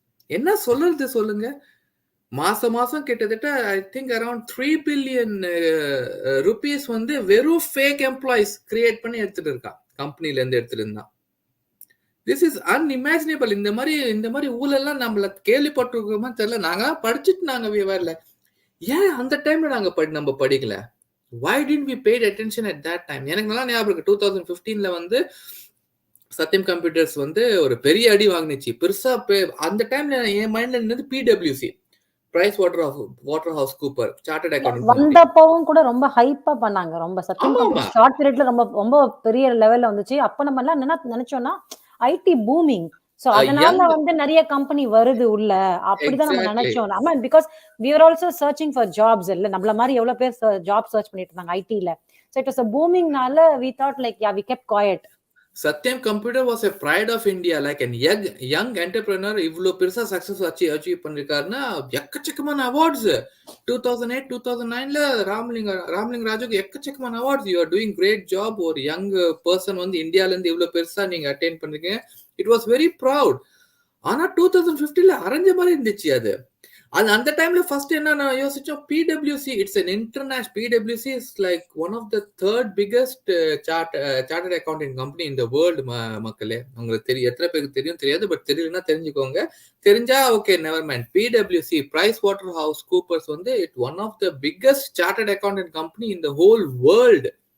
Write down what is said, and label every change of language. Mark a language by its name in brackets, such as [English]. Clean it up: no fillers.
[Tamil] என்ன சொல்றது சொல்லுங்க? மாசம் கிட்டத்தட்ட [English] I think around [Tamil] 3 billion rupees வந்து வெறும் ஃபேக் எம்ப்ளாயிஸ் கிரியேட் பண்ணி எடுத்துட்டு இருக்கான், கம்பெனில இருந்து எடுத்துட்டு இருந்தான். [English] This is unimaginable. [Tamil] இந்த மாதிரி ஊழல்லாம் நம்மள கேள்விப்பட்டிருக்கோமா தெரியல. நாங்க படிச்சுட்டு நாங்க வரல. ஏன் அந்த டைம்ல நம்ம படிக்கல? [English] Why didn't we pay attention at that time? [Tamil] எனக்கு நல்லா ஞாபகம் இருக்கு, 2015ல வந்து சத்யம் கம்ப்யூட்டர்ஸ் வந்து ஒரு பெரிய அடி வாங்கினுச்சு பெருசா. அந்த டைம்ல என் மைண்ட்ல இருந்தது PwC, price water house Cooper chartered accountant வந்தப்பவும் கூட ரொம்ப ஹைப்பா பண்ணாங்க. ரொம்ப சத்யம் கம்ப்யூட்டர் ஷார்ட் பீரியட்ல ரொம்ப பெரிய லெவல்ல வந்துச்சு. அப்ப நம்ம எல்லாம் என்ன நினைச்சோம்னா ஐடி பூமிங், சோ அதனால வந்து நிறைய கம்பெனி வருது உள்ள, அப்படிதான் நம்ம நினைச்சோம். ஆமா, [English] Because we are also searching for jobs. [Tamil] இல்ல நம்மள மாதிரி எவ்வளவு பேர் ஜாப் சர்ச் பண்ணிட்டு இருந்தாங்க ஐடில. [English] so it was a booming [Tamil] நால [English] we thought like yeah we kept quiet. Satyam computer was a pride of India, like an young entrepreneur. [Tamil] இவ்வளவு பெருசா சக்சஸ் அச்சீவ் பண்ணிருக்காருன்னா எக்கச்சக்கமான அவார்ட்ஸ். 2008 2009ல ராமலிங்க ராஜுக்கு எக்கச்சக்கமான awards. [English] You are doing great job. [Tamil] ஒரு young person வந்து இந்தியால இருந்து இவ்வளவு பெருசா நீங்க அட்டெண்ட் பண்றீங்க. [English] It was very proud. [Tamil] ஆனா 2015ல அரைஞ்ச மாதிரி இருந்துச்சு அது. அந்த டைம்ல ஃபர்ஸ்ட் என்ன யோசிச்சோம், [English] PwC, it's an international, PwC is like one of the third biggest chartered accounting company in the world. [Tamil] மக்களே, உங்களுக்கு தெரியும், எத்தனை பேருக்கு தெரியும் தெரியாது, பட் தெரியலன்னா தெரிஞ்சுக்கோங்க. தெரிஞ்சா [English] Okay, never mind. PwC, Price Waterhouse Coopers வந்து it one of the biggest chartered accountant company in the whole world.